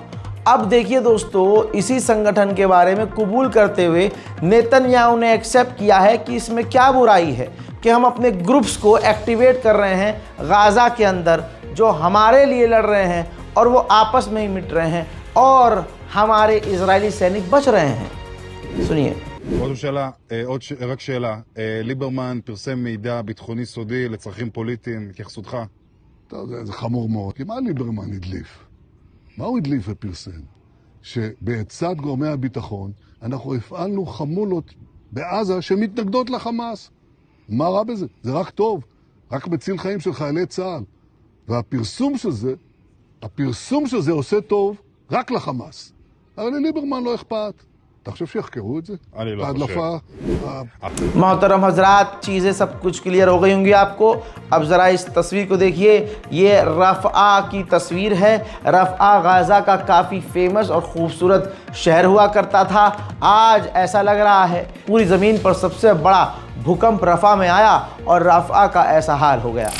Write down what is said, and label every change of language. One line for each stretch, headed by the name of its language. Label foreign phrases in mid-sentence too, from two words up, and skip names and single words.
Hindi: अब देखिए दोस्तों, इसी संगठन के बारे में कबूल करते हुए नेतन्याहू ने एक्सेप्ट किया है कि इसमें क्या बुराई है कि हम अपने ग्रुप्स को एक्टिवेट कर रहे हैं गाज़ा के अंदर जो हमारे लिए लड़ रहे हैं और वो आपस में ही मिट रहे हैं और हमारे इजरायली सैनिक बच रहे हैं। सुनिए।
Hebrew: רק שאלה, ליברמן פרסם מידע ביטחוני סודי לצרכים פוליטיים, התייחסותך? זה חמור מאוד. כי מה ליברמן הדליף? מה הוא הדליף ופרסם? שבעצת גורמי הביטחון אנחנו הפעלנו חמולות בעזה שמתנגדות לחמאס. מה רע בזה? זה רק טוב. רק מציל חיים של חיילי צה"ל. והפרסום של זה עושה טוב רק לחמאס. אבל לליברמן לא אכפת. אתה חושב שיחקרו את זה? אני לא ההדלפה...
Hindi: मोहतरम हजरात, चीज़ें सब कुछ क्लियर हो गई होंगी आपको। अब ज़रा इस तस्वीर को देखिए, ये रफ़ा की तस्वीर है। रफ़ा गाज़ा का काफ़ी फेमस और ख़ूबसूरत शहर हुआ करता था। आज ऐसा लग रहा है पूरी ज़मीन पर सबसे बड़ा भूकंप रफ़ा में आया और रफ़ा का ऐसा हाल हो गया।